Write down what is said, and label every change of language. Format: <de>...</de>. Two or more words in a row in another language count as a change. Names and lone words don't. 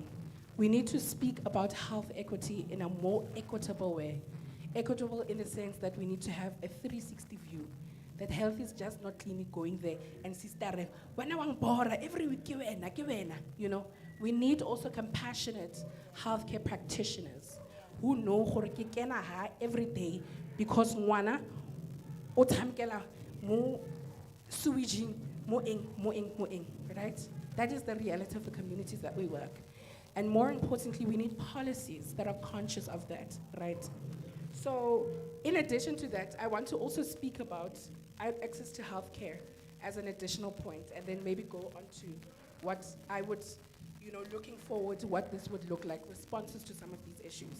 <en>We need to speak about health equity in a more equitable way. Equitable in the sense that we need to have a 360 view. That health is just not clinic going there and sister, when I want bora every week, you know. We need also compassionate healthcare practitioners who know</en> <tn>gore ke kena ha</tn> <en>every day because</en> <tn>ngwana o tshamkela mo sewaging, mo eng,</tn> <en>right? That is the reality of the communities that we work. And more importantly, we need policies that are conscious of that, right? So, in addition to that, I want to also speak about access to healthcare as an additional point, and then maybe go on to what I would, you know, looking forward to what this would look like, responses to some of these issues.</en>